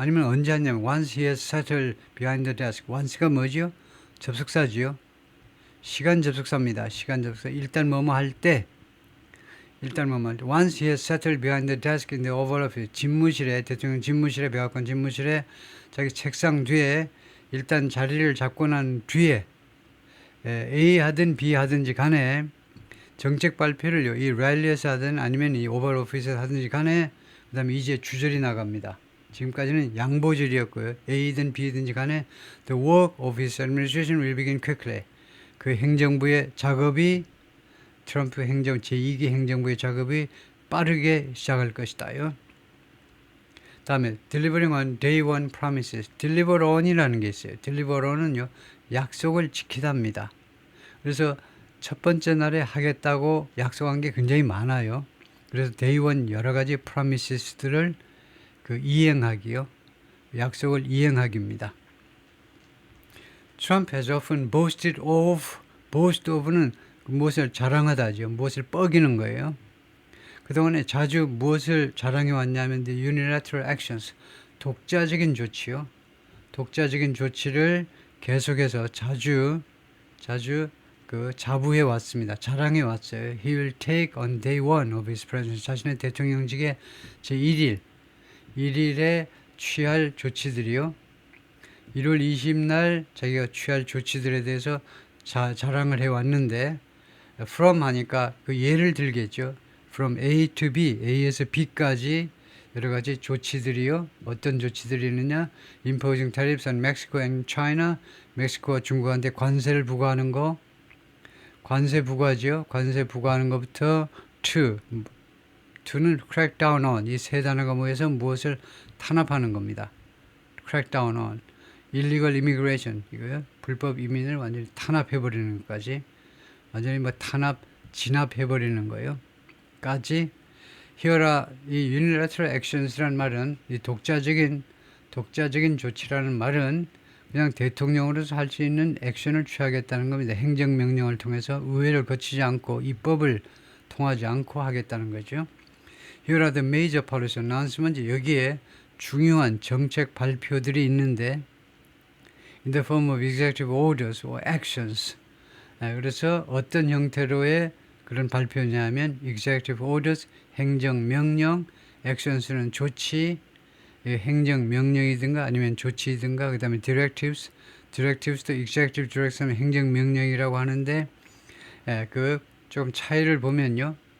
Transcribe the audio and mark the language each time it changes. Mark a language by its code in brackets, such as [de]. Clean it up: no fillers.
[ko] 아니면 언제 하냐면 [en] once he has settled behind the desk. [ko] once가 뭐죠? 접속사지요. 시간 접속사입니다. 시간 접속사. 일단 뭐뭐 할 때 [en] once he has settled behind the desk in the Oval Office [ko] 집무실에 대통령 집무실에 백악관 집무실에 자기 책상 뒤에 일단 자리를 잡고 난 뒤에 A 하든 B 하든지 간에 정책 발표를요. 이 랠리에서 하든 아니면 이 오벌 오피스에서 하든지 간에 그 다음에 이제 주절이 나갑니다. 지금까지는 양보절이었고요. A든 B든지 간에 [en] the work of his administration will begin quickly. [ko] 그 행정부의 작업이 트럼프 제2기 행정부의 작업이 빠르게 시작할 것이다요. [en] 다음에 delivering on day one promises. [ko] deliver on이라는 게 있어요. deliver on은요. 약속을 지키답니다. 그래서 첫 번째 날에 하겠다고 약속한 게 굉장히 많아요. 그래서 day one 여러 가지 promises들을 이행하기요. 약속을 이행하기입니다. [en] Trump has often boast of는 무엇을 자랑하다죠. [ko] 무엇을 뻐기는 거예요. 그동안에 자주 무엇을 자랑해 왔냐면 [en] the unilateral actions, [ko] 독자적인 조치요. 독자적인 조치를 계속해서 자주 자부해 왔습니다. 자랑해 왔어요. [en] He will take on day one of his presidency. [ko] 자신의 대통령직의 제1일에 취할 조치들이요. 1월 20날 자기가 취할 조치들에 대해서 자랑을 해왔는데 from 하니까 그 예를 들겠죠. from A to B, A에서 B까지 여러 가지 조치들이요. 어떤 조치들이 있느냐. [en] imposing tariffs on Mexico and China. [ko] 멕시코와 중국한테 관세를 부과하는 거. 관세 부과죠. 관세 부과하는 것부터 to to는 [en] crack down on [ko] 이 세 단어가 모여서 무엇을 탄압하는 겁니다. [en] crack down on illegal immigration [ko] 이거요. 불법 이민을 완전히 탄압해버리는 것까지 완전히 뭐 진압해버리는 거예요. 까지 Here 이 unilateral actions란 말은 이 독자적인 조치라는 말은 그냥 대통령으로서 할 수 있는 액션을 취하겠다는 겁니다. 행정명령을 통해서 의회를 거치지 않고 입법을 통하지 않고 하겠다는 거죠. [en] Here are the major policy announcements. [ko] 여기에 중요한 정책 발표들이 있는데 [en] in the form of executive orders or actions. [ko] 그래서 어떤 형태로의 그런 발표냐면 [en] executive orders, [ko] 행정명령, actions는 조치, 행정명령이든가 아니면 조치이든가 그 다음에 directives도 executive direction은 행정명령이라고 하는데 그 좀 차이를 보면요.